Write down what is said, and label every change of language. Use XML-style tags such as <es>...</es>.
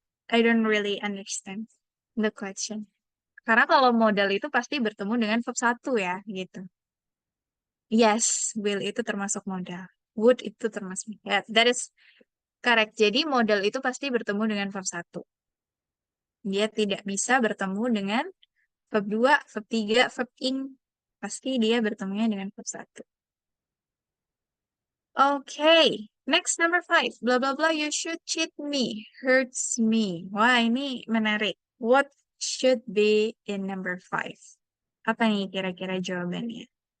<en>I don't really understand the question.</en> <id>Karena kalau modal itu pasti bertemu dengan verb 1 ya, gitu. Yes, will itu termasuk modal. Would itu termasuk.</id> <en>Yeah, that is correct.</en> <id>Jadi modal itu pasti bertemu dengan verb 1. Dia tidak bisa bertemu dengan verb 2, verb 3, verb ing. Pasti dia bertemunya dengan verb 1.</id> <en>Okay, next number 5. Blah blah blah, you should cheat me, hurts me.</en> <id>Wah, ini menarik.</id> <en>What should be in number 5?</en> <id>Apa nih kira-kira jawabannya?</id>